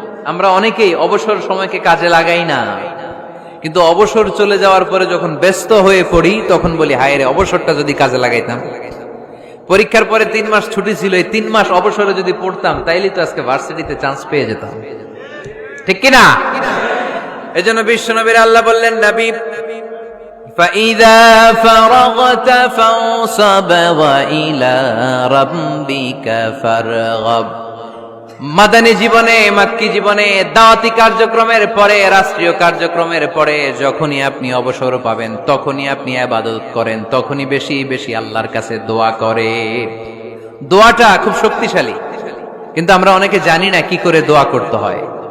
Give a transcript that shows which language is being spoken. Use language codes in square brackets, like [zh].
[bn] আমরা অনেকেই অবসর সময়কে কাজে লাগাই না, কিন্তু অবসর চলে যাওয়ার পরে যখন ব্যস্ত হয়ে পড়ি তখন বলি হায় রে, অবসরটা যদি কাজে লাগাইতাম। পরীক্ষার পরে 3 মাস ছুটি ছিল, এই 3 মাস অবসরে যদি পড়তাম তাইলেই তো আজকে ভার্সিটিতে চান্স পেয়ে যেতাম, ঠিক কিনা? এজন্য বিশ্বনবীর আল্লাহ বললেন, নবী [ar] فَإِذَا فَرَغْتَ فَانصَبْ وَإِلَى رَبِّكَ فَارْغَب। [bn] মাদানী জীবনে, মাক্কি জীবনে, দাওয়াতি কার্যক্রমের পরে, রাষ্ট্রীয় কার্যক্রমের পরে যখনই আপনি অবসর পাবেন তখনই আপনি ইবাদত করেন, তখনই বেশি বেশি আল্লাহর কাছে দোয়া করেন। দোয়াটা খুব শক্তিশালী, কিন্তু আমরা অনেকে জানি না কি করে দোয়া করতে হয়।